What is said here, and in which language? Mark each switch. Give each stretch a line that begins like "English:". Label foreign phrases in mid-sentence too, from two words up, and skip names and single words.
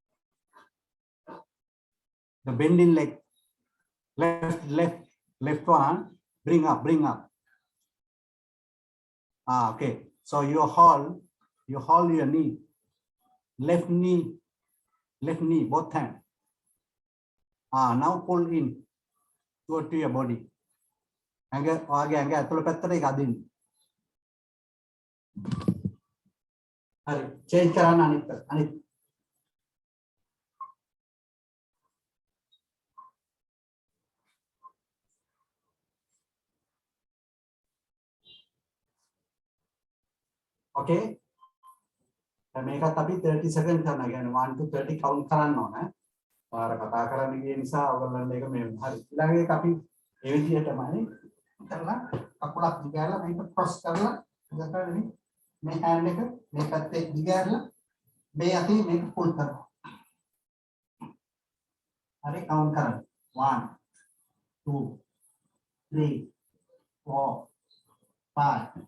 English: The bending leg. Left one. Bring up. Okay. So you hold your knee. Left knee, both hands. Now pull in to your body. Again, तुलो पैत्तरे का दिन. अरे, change कराना अनित. Okay. Make a 30 seconds again. 1 to 30 count
Sinhala: කරන්න පාර කතා කරන්න ගිය නිසා ඔයගොල්ලන්ට ඒක මේ හරි ඊළඟ එක අපි ඒ විදිහටමයි කරලා කකුලක් දිගහැරලා මේක ක්‍රොස් කරලා ඉඳලා මේ හෑන්ඩ් එක මේ පැත්තේ දිගහැරලා මේ අතේ මේක පුල් කරනවා හරි කවුන්ට් කරන්න 1 2 3 4 5